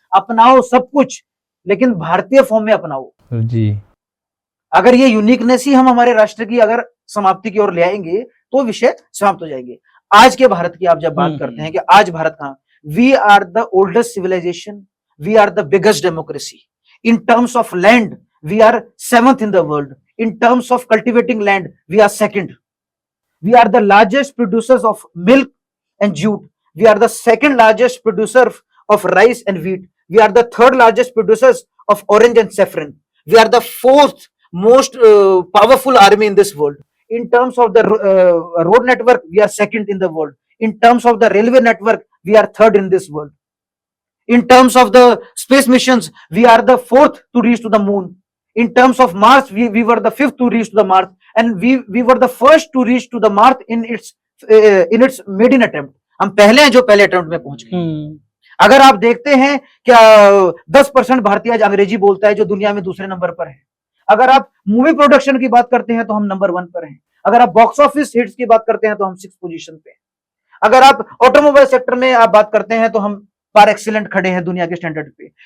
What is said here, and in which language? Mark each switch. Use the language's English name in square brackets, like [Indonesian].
[Hindi] अपनाओ सब कुछ, लेकिन भारतीय फॉर्म में अपनाओ जी। अगर ये यूनिकनेस ही हम हमारे राष्ट्र की अगर समाप्ति की ओर ले आएंगे तो विषय समाप्त हो जाएंगे। आज के भारत की आप जब बात करते हैं कि आज भारत कहां, [English] We are the oldest civilisation, we are the biggest democracy. In terms of land we are 7th in the world. In terms of cultivating land, we are 2nd. We are the largest producers of milk and jute. We are the 2nd largest producer of rice and wheat. We are the 3rd largest producers of orange and saffron. We are the 4th most powerful army in this world. In terms of the road network, we are 2nd in the world. In terms of the railway network, we are 3rd in this world. In terms of the space missions, we are the 4th to reach to the moon. In terms of Mars, we were the 5th to reach to the Mars, and we were the first to reach to the Mars in its maiden attempt. [Hindi] हम पहले हैं जो पहले attempt में पहुंच गए। अगर आप देखते हैं क्या 10% भारतीय आज अंग्रेजी बोलता है, जो दुनिया में दूसरे नंबर पर है। अगर आप मूवी प्रोडक्शन की बात करते हैं तो हम नंबर 1 पर हैं। अगर आप बॉक्स ऑफिस हिट्स की बात करते हैं तो हम 6th पोजीशन पे हैं। अगर आप ऑटोमोबाइल सेक्टर में आप बात करते हैं तो हम पार एक्सीलेंट खड़े हैं दुनिया के स्टैंडर्ड पे।